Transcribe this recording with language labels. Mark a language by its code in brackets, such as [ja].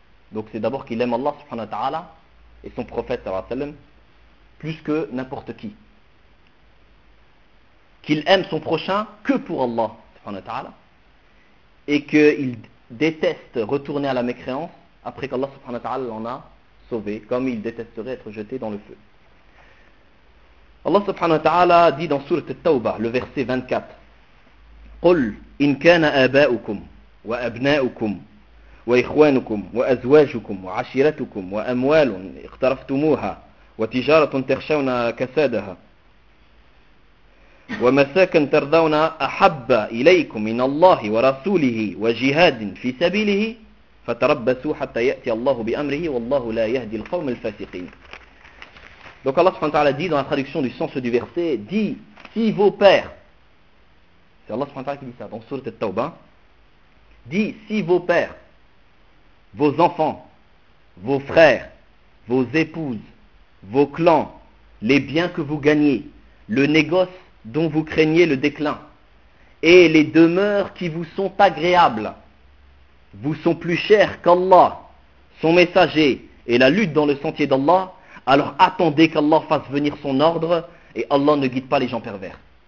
[fr] Donc c'est d'abord qu'il aime Allah, subhanahu wa ta'ala, et son prophète, sallallahu alayhi wa sallam, plus que n'importe qui. Qu'il aime son prochain que pour Allah, subhanahu wa ta'ala, et qu'il déteste retourner à la mécréance après qu'Allah subhanahu wa ta'ala l'en a sauvé, comme il détesterait être jeté dans le feu. [ar] Allah subhanahu wa ta'ala [fr] dit dans sourate At-Tawbah, le verset 24, [ar] قُلْ إِنْ كَانَ آبَاؤُكُمْ وَأَبْنَاؤُكُمْ وَإِخْوَانُكُمْ وَأَزْوَاجُكُمْ وَعَشِيرَتُكُمْ وَأَمْوَالٌ اقْتَرَفْتُمُوهَا وَتِجَارَةٌ تَخْشَوْنَ كَسَادَهَا ومساكن ترضون أحب إليكم من الله ورسوله وجهاد في سبيله فتربصوا حتى يأتي الله بأمره والله لا يهدي القوم الفاسقين. [fr] Donc Allah subhanahu wa ta'ala dit dans la traduction du sens du verset, dit, si vos pères, c'est Allah subhanahu wa ta'ala qui dit ça dans sourate At-Tawbah, dit, si vos pères, vos enfants, vos frères, vos épouses, vos clans, les biens que vous gagnez, le négoce dont vous craignez le déclin, et les demeures qui vous sont agréables, vous sont plus chers qu'Allah, son messager, et la lutte dans le sentier d'Allah, alors attendez qu'Allah fasse venir son ordre, et Allah ne guide pas les gens pervers.